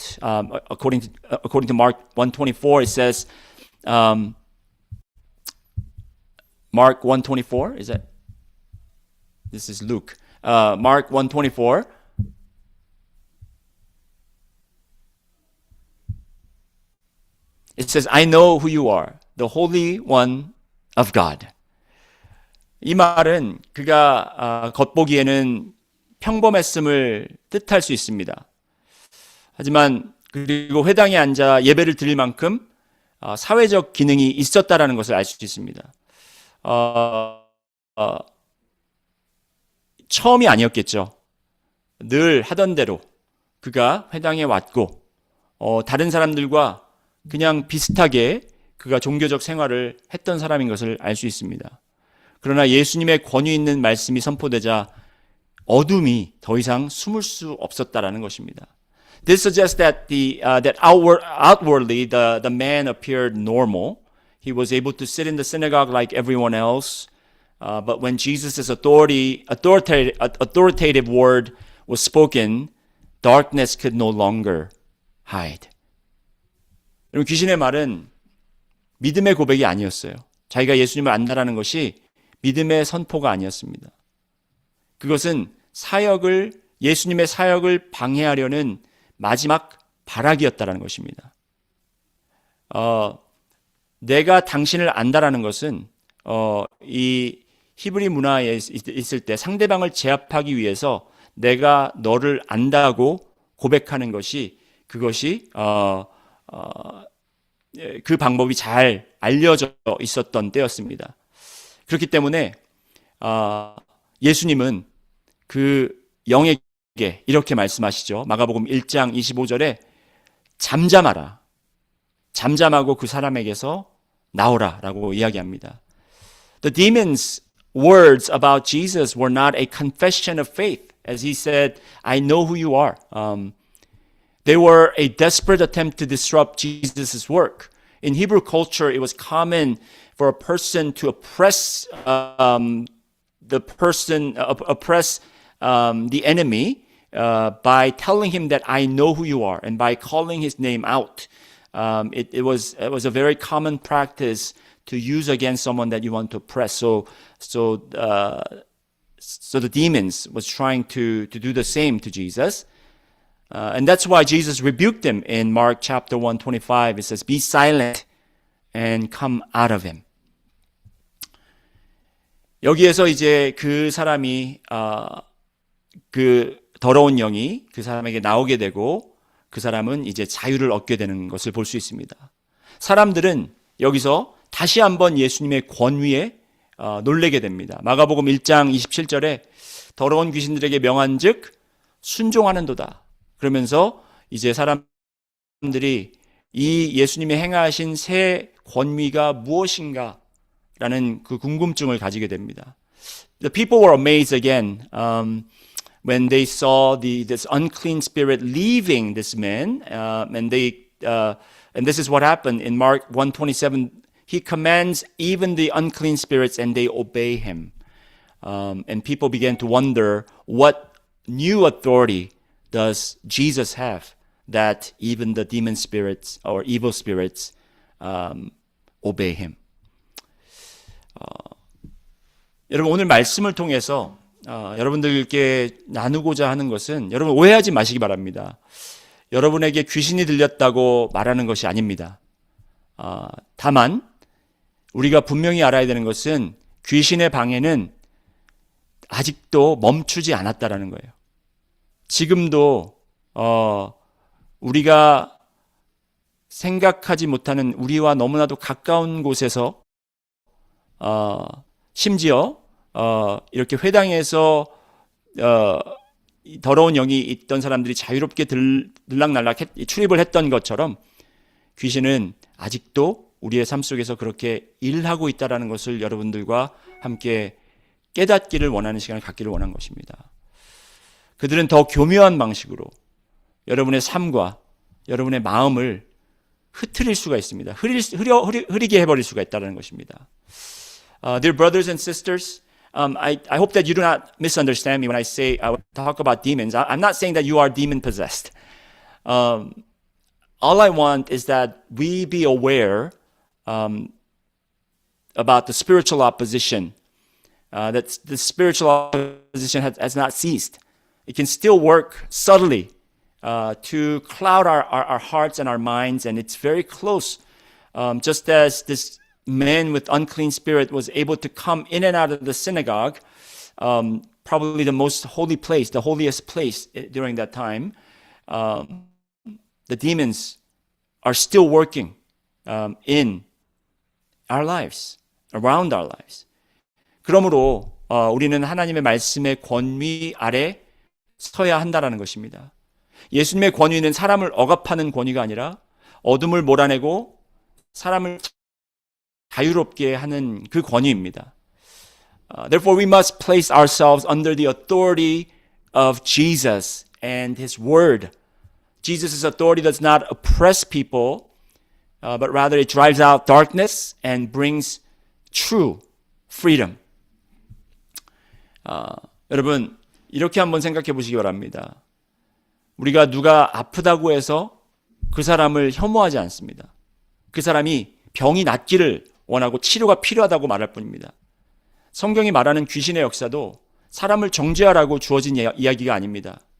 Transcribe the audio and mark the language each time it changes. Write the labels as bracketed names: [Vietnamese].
[English] According to Mark 1:24, it says, Mark 1:24, is that? This is Luke. Mark 1:24. It says, I know who you are, the Holy One of God. [Korean] 이 말은 그가 겉보기에는 평범했음을 뜻할 수 있습니다. 하지만 그리고 회당에 앉아 예배를 드릴 만큼 사회적 기능이 있었다라는 것을 알 수 있습니다. 처음이 아니었겠죠. 늘 하던 대로 그가 회당에 왔고 다른 사람들과 그냥 비슷하게 그가 종교적 생활을 했던 사람인 것을 알 수 있습니다. 그러나 예수님의 권위 있는 말씀이 선포되자 어둠이 더 이상 숨을 수 없었다라는 것입니다. [English] This suggests that outwardly the man appeared normal. He was able to sit in the synagogue like everyone else. But when Jesus' authoritative word was spoken, darkness could no longer hide. [Korean] 여러분, 귀신의 말은 믿음의 고백이 아니었어요. 자기가 예수님을 안다라는 것이 믿음의 선포가 아니었습니다. 그것은 예수님의 사역을 방해하려는 마지막 발악이었다라는 것입니다. 내가 당신을 안다라는 것은 이 히브리 문화에 있을 때 상대방을 제압하기 위해서 내가 너를 안다고 고백하는 것이 그것이 그 방법이 잘 알려져 있었던 때였습니다. 그렇기 때문에 예수님은 그 영에게 이렇게 말씀하시죠. 마가복음 1장 25절에 잠잠하라. 잠잠하고 그 사람에게서 나오라 라고 이야기합니다. [English] The demons' words about Jesus were not a confession of faith. As he said, I know who you are. They were a desperate attempt to disrupt Jesus' work. In Hebrew culture, it was common for a person to oppress the enemy by telling him that I know who you are, and by calling his name out. It was a very common practice to use against someone that you want to oppress. So the demons was trying to do the same to Jesus. And that's why Jesus rebuked them in Mark chapter 1:25. It says, be silent and come out of him. [Korean] 여기에서 이제 그 사람이 그 더러운 영이 그 사람에게 나오게 되고 그 사람은 이제 자유를 얻게 되는 것을 볼 수 있습니다. 사람들은 여기서 다시 한번 예수님의 권위에 놀래게 됩니다. 마가복음 1장 27절에 더러운 귀신들에게 명한즉 순종하는도다. 그러면서 이제 사람들이 이 예수님이 행하신 새 권위가 무엇인가 라는 그 궁금증을 가지게 됩니다. [English] The people were amazed again when they saw this unclean spirit leaving this man, and this is what happened in Mark 1:27. He commands even the unclean spirits, and they obey him. And people began to wonder, what new authority does Jesus have that even the demon spirits or evil spirits obey him? [Korean] 여러분, 오늘 말씀을 통해서 여러분들께 나누고자 하는 것은, 여러분 오해하지 마시기 바랍니다. 여러분에게 귀신이 들렸다고 말하는 것이 아닙니다. 다만 우리가 분명히 알아야 되는 것은 귀신의 방해는 아직도 멈추지 않았다라는 거예요. 지금도 우리가 생각하지 못하는, 우리와 너무나도 가까운 곳에서 심지어 이렇게 회당에서 더러운 영이 있던 사람들이 자유롭게 들락날락 출입을 했던 것처럼 귀신은 아직도 우리의 삶 속에서 그렇게 일하고 있다는 것을 여러분들과 함께 깨닫기를 원하는 시간을 갖기를 원한 것입니다. 그들은 더 교묘한 방식으로 여러분의 삶과 여러분의 마음을 흐트릴 수가 있습니다. 흐리게 해버릴 수가 있다는 것입니다. [English] Dear brothers and sisters, I hope that you do not misunderstand me when I say I talk about demons. I'm not saying that you are demon possessed. All I want is that we be aware about the spiritual opposition. That the spiritual opposition has not ceased. It can still work subtly to cloud our hearts and our minds, and it's very close. Just as this man with unclean spirit was able to come in and out of the synagogue, probably the most holy place, the holiest place during that time, the demons are still working in our lives, around our lives. [Korean] 그러므로 우리는 하나님의 말씀의 권위 아래 서야 한다라는 것입니다. 예수님의 권위는 사람을 억압하는 권위가 아니라 어둠을 몰아내고 사람을 자유롭게 하는 그 권위입니다. [English] Therefore, we must place ourselves under the authority of Jesus and His Word. Jesus' authority does not oppress people, but rather it drives out darkness and brings true freedom. [Korean] 여러분, 이렇게 한번 생각해 보시기 바랍니다. 우리가 누가 아프다고 해서 그 사람을 혐오하지 않습니다. 그 사람이 병이 낫기를 원하고 치료가 필요하다고 말할 뿐입니다. 성경이 말하는 귀신의 역사도 사람을 정죄하라고 주어진 이야기가 아닙니다.